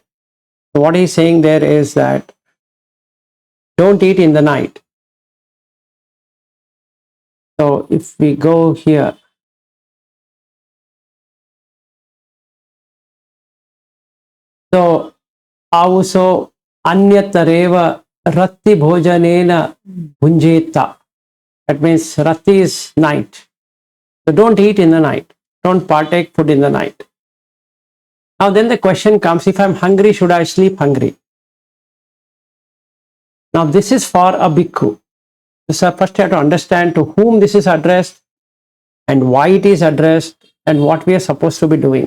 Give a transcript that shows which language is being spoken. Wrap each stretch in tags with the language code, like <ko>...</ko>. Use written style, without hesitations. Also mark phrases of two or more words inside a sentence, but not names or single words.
<en>So, what he's saying there is that don't eat in the night. So, if we go here, so</en> <pi>avuso anyatareva ratti bhojanena bhunjeta.</pi> <en>That means rati is night. So don't eat in the night. Don't partake food in the night. Now then the question comes, if I'm hungry, should I sleep hungry? Now this is for a bhikkhu. So first you have to understand to whom this is addressed and why it is addressed and what we are supposed to be doing.</en>